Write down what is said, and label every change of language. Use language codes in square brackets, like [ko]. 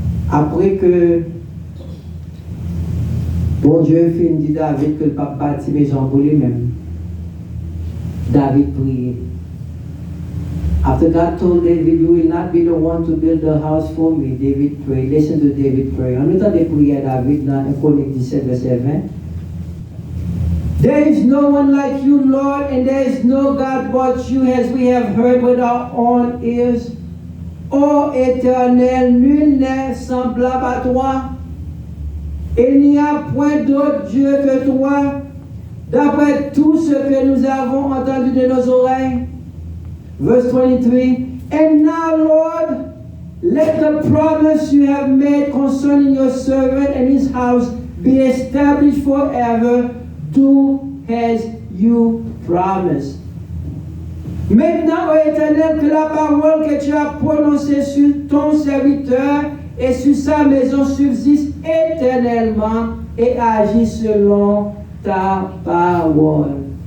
[fr] Après que bon Dieu fin dit David que le pape bâtit maison pour lui-même, David priait. [en] After God told David, you will not be the one to build the house for me, David prayed. Listen to David pray. [fr] En temps de prier à David dans 1 Chroniques 17, verset 20. [en] There is no one like you, Lord, and there is no God but you, as we have heard with our own ears. [fr] Ô Éternel, nul n'est semblable à toi. Il n'y a point d'autre Dieu que toi, d'après tout ce que nous avons entendu de nos oreilles. [en] Verse 23, and now, Lord, let the promise you have made concerning your servant and his house be established forever. Do as you promised. [fr] Maintenant, ô Éternel, que la parole que tu as prononcée sur ton serviteur et sur sa maison subsiste éternellement et agit selon ta parole.